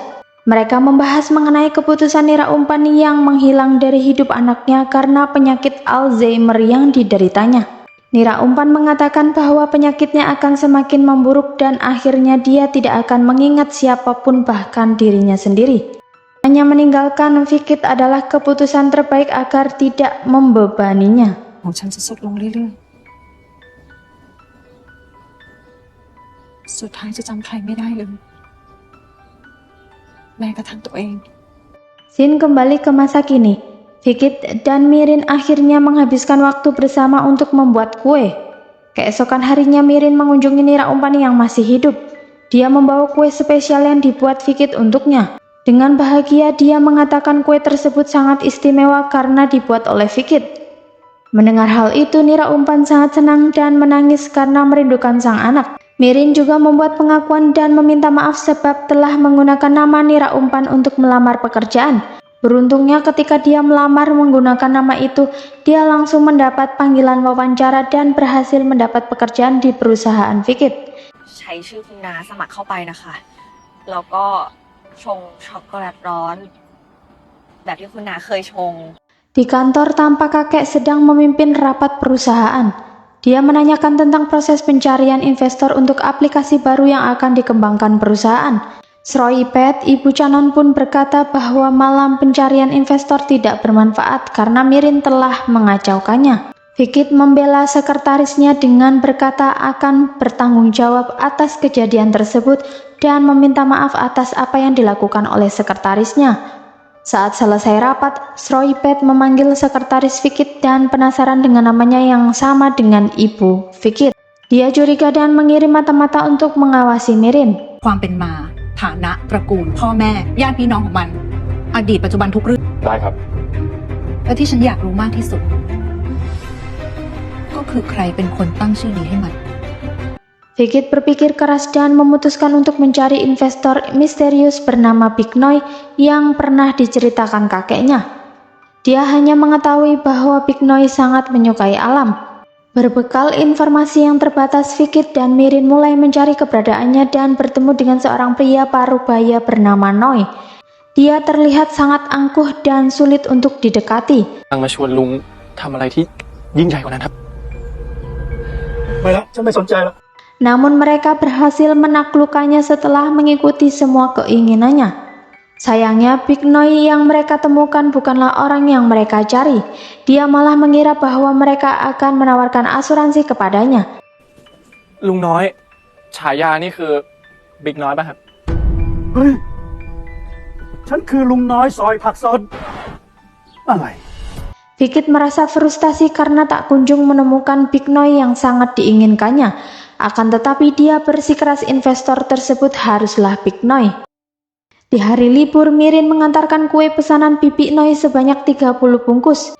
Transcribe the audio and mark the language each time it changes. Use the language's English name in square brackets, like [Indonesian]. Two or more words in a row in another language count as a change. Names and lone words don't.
[Indonesian] Mereka membahas mengenai keputusan Nira Umpan yang menghilang dari hidup anaknya karena penyakit Alzheimer yang dideritanya. Nira Umpan mengatakan bahwa penyakitnya akan semakin memburuk dan akhirnya dia tidak akan mengingat siapapun bahkan dirinya sendiri. Hanya meninggalkan Vikit adalah keputusan terbaik agar tidak membebaninya. [Thai] ของฉันจะสุดลงเรื่อยๆ สุดท้ายจะจำใครไม่ได้เลย แม้กระทั่งตัวเอง [Indonesian] Scene kembali ke masa kini. Vikit dan Mirin akhirnya menghabiskan waktu bersama untuk membuat kue. Keesokan harinya Mirin mengunjungi Nira Umpan yang masih hidup. Dia membawa kue spesial yang dibuat Vikit untuknya. Dengan bahagia dia mengatakan kue tersebut sangat istimewa karena dibuat oleh Vikit. Mendengar hal itu, Nira Umpan sangat senang dan menangis karena merindukan sang anak. Mirin juga membuat pengakuan dan meminta maaf sebab telah menggunakan nama Nira Umpan untuk melamar pekerjaan. Beruntungnya ketika dia melamar menggunakan nama itu, dia langsung mendapat panggilan wawancara dan berhasil mendapat pekerjaan di perusahaan Vikit. [Thai] ใช้ชื่อคุณนาสมัครเข้าไปนะคะ แล้วก็ชงช็อกโกแลตร้อน แบบที่คุณนาเคยชง [Indonesian] Di kantor tampak kakek sedang memimpin rapat perusahaan. Dia menanyakan tentang proses pencarian investor untuk aplikasi baru yang akan dikembangkan perusahaan. Sroipet, ibu Canon pun berkata bahwa malam pencarian investor tidak bermanfaat karena Mirin telah mengacaukannya. Vikit membela sekretarisnya dengan berkata akan bertanggung jawab atas kejadian tersebut dan meminta maaf atas apa yang dilakukan oleh sekretarisnya. Saat selesai rapat, Sroipet memanggil sekretaris Vikit dan penasaran dengan namanya yang sama dengan ibu Vikit. Dia curiga dan mengirim mata-mata untuk mengawasi Mirin. [Thai] ความเป็นมาฐานะตระกูลพ่อแม่ญาติพี่น้องของมันอดีตปัจจุบันทุกเรื่อง ได้ครับ และที่ฉันอยากรู้มากที่สุด ก็คือใครเป็นคนตั้งชื่อนี้ให้มัน [Indonesian] Vikit berpikir keras dan memutuskan untuk mencari investor misterius bernama Big Noi yang pernah diceritakan kakeknya. Dia hanya mengetahui bahwa Big Noi sangat menyukai alam. Berbekal informasi yang terbatas, Vikit dan Mirin mulai mencari keberadaannya dan bertemu dengan seorang pria parubaya bernama Noi. Dia terlihat sangat angkuh dan sulit untuk didekati. [Thai] ทางมาชวนลุงทำอะไรที่ยิ่งใหญ่กว่านั้นครับ ไม่ละฉันไม่สนใจละ [Indonesian] Namun mereka berhasil menaklukkannya setelah mengikuti semua keinginannya. Sayangnya Big Noi yang mereka temukan bukanlah orang yang mereka cari. Dia malah mengira bahwa mereka akan menawarkan asuransi kepadanya. [Thai] ลุงน้อยฉายานี่คือบิ๊กน้อยป่ะครับ เฮ้ย ฉันคือลุงน้อยซอยผักสดอะไร [Indonesian] Vikit merasa frustasi karena tak kunjung menemukan Big Noi yang sangat diinginkannya. Akan tetapi dia bersikeras investor tersebut haruslah Big Noi. Di hari libur, Mirin mengantarkan kue pesanan Bibi Noi sebanyak 30 bungkus.